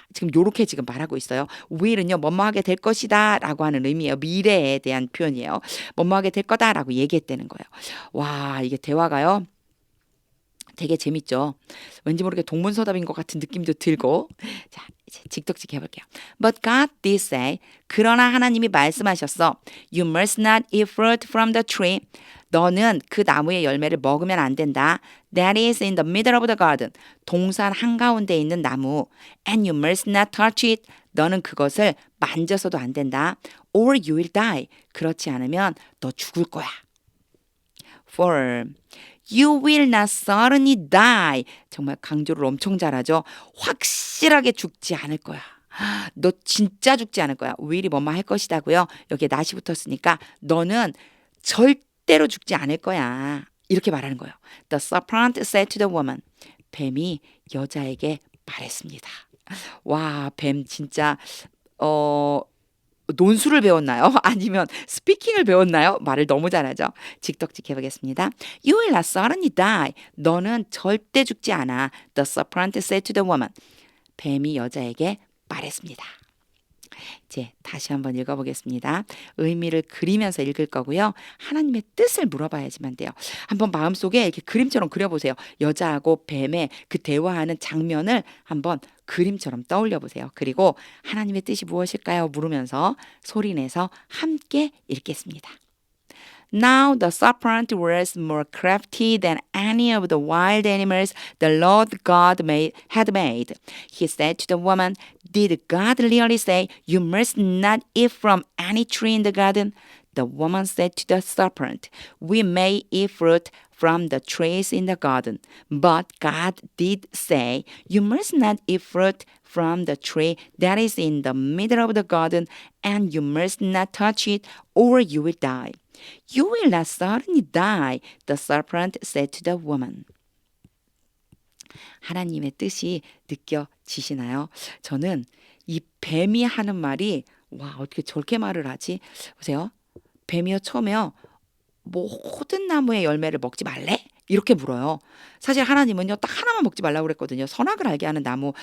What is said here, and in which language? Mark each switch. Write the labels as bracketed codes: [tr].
[ko] 지금 요렇게 지금 말하고 있어요. will은요. 뭐뭐하게 될 것이다 라고 하는 의미예요. 미래에 대한 표현이에요. 뭐뭐하게 될 거다라고 얘기했다는 거예요. 와, 이게 대화가요. 되게 재밌죠. 왠지 모르게 동문서답인 것 같은 느낌도 들고. 자, 이제 직독직 해볼게요. [en] But God did say, [ko] 그러나 하나님이 말씀하셨어. [en] You must not eat fruit from the tree. [ko] 너는 그 나무의 열매를 먹으면 안 된다. [en] That is in the middle of the garden. [ko] 동산 한가운데 있는 나무. [en] And you must not touch it. [ko] 너는 그것을 만져서도 안 된다. [en] Or you will die. [ko] 그렇지 않으면 너 죽을 거야. [en] For you will not certainly die. [ko] 정말 강조를 엄청 잘하죠. 확실하게 죽지 않을 거야. 너 진짜 죽지 않을 거야. will이 뭐뭐 할 것이다고요. 여기에 not이 붙었으니까 너는 절대로 죽지 않을 거야. 이렇게 말하는 거예요. [en] The serpent said to the woman. [ko] 뱀이 여자에게 말했습니다. 와, 뱀 진짜 논술을 배웠나요? 아니면 스피킹을 배웠나요? 말을 너무 잘하죠. 직독직 해보겠습니다. [en] You will not certainly die. [ko] 너는 절대 죽지 않아. [en] The serpent said to the woman. [ko] 뱀이 여자에게 말했습니다. 이제 다시 한번 읽어보겠습니다. 의미를 그리면서 읽을 거고요. 하나님의 뜻을 물어봐야지만 돼요. 한번 마음속에 이렇게 그림처럼 그려보세요. 여자하고 뱀의 그 대화하는 장면을 한번 그림처럼 떠올려 보세요. 그리고 하나님의 뜻이 무엇일까요? 물으면서 소리내서 함께 읽겠습니다. [en] Now the serpent was more crafty than any of the wild animals the Lord God had made. He said to the woman, Did God really say, You must not eat from any tree in the garden? The woman said to the serpent, We may eat fruit from the trees in the garden, but God did say, You must not eat fruit from the tree that is in the middle of the garden, and you must not touch it, or you will die. You will not certainly die, the serpent said to the woman. [ko] 하나님의 뜻이 느껴지시나요? 저는 이 뱀이 하는 말이 와, 어떻게 저렇게 말을 하지? 보세요. 뱀이요, 처음에요. 모든 나무의 열매를 먹지 말래? 이렇게 물어요. 사실 하나님은요, 딱 하나만 먹지 말라고 그랬거든요. 선악을 알게 하는 나무.